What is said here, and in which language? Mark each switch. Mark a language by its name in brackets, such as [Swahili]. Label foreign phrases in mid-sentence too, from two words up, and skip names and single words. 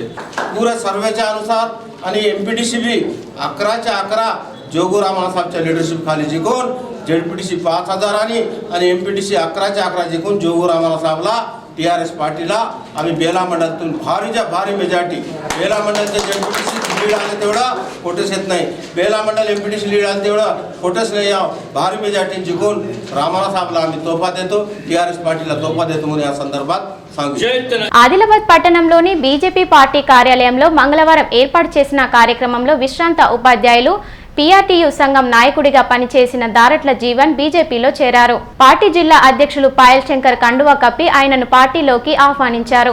[Marathi] पुऱ्या सर्वेच्या अनुसार आणि MPDC बी 11च्या 11 जोगू रामासाहेबच्या लिडरशिप खाली जिंकून ZPDC 5000 आणि MPDC 11च्या 11 जिंकून जोगू रामासाहेबला TRS पार्टीला आम्ही बेला मंडळातून भारीच्या भारी मेजॉरिटी, बेला मंडळाचं ZPDC लीड आलं तेवढं फोटोच येत नाही, बेला मंडळ MPDC लीड आलं तेवढं फोटोच नाही, या भारी मेजॉरिटी जिंकून रामासाहेबला आम्ही तोफा देतो, TRS पार्टीला तोफा देतो म्हणून या సందర్భాत [Telugu] ఆదిలాబాద్ పట్టణంలోని బీజేపీ పార్టీ కార్యాలయంలో మంగళవారం ఏర్పాటు చేసిన కార్యక్రమంలో విశ్రాంత ఉపాధ్యాయులు PRTU సంఘం నాయకుడిగా పనిచేసిన దారట్ల జీవన్ బీజేపీలో చేరారు. పార్టీ జిల్లా అధ్యక్షులు పాయల్ శంకర్ కండువా కప్పి ఆయనను పార్టీలోకి ఆహ్వానించారు.